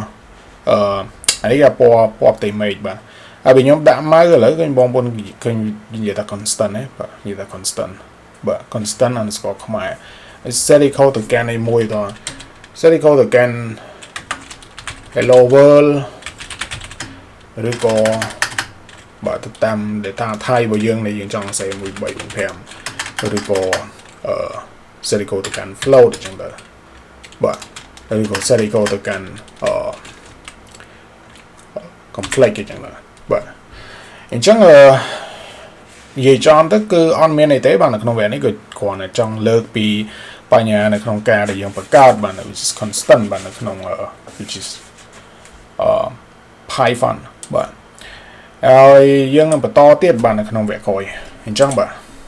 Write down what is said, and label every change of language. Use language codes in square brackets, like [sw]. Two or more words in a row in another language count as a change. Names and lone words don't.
[km] អានេះគឺពណ៌ផ្ទៃមេឃបាទហើយបើខ្ញុំដាក់ម៉ៅឥឡូវឃើញបងប្អូនឃើញនិយាយថា constant ណាបាទនិយាយថា constant បាទ [en] constant underscore [km] ខ្មែរ [en] set equal [km] ទៅកាន់នេះមួយត set equal ទៅកាន់ [en] hello world [km] ឬក៏បាទទៅតាម data ថៃរបស់យើងដែលយើងចង់សេ1 3 4 5ឬក៏ [en] set equal [km] ទៅកាន់ float អញ្ចឹងទៅបាទឬក៏ [en] set equal [km] ទៅកាន់ complex អញ្ចឹងបាទអញ្ចឹងនិយាយចំទៅគឺអត់មានអីទេបាទនៅក្នុងវគ្គនេះគឺគ្រាន់តែចង់លើកពីបញ្ហានៅក្នុងការដែលយើងបង្កើតបាទ [en] which is constant [km] បាទនៅក្នុង [en] which is Python [km] បាទហើយយើងនឹងបន្តទៀតបាទនៅក្នុងវគ្គក្រោយអញ្ចឹងបាទ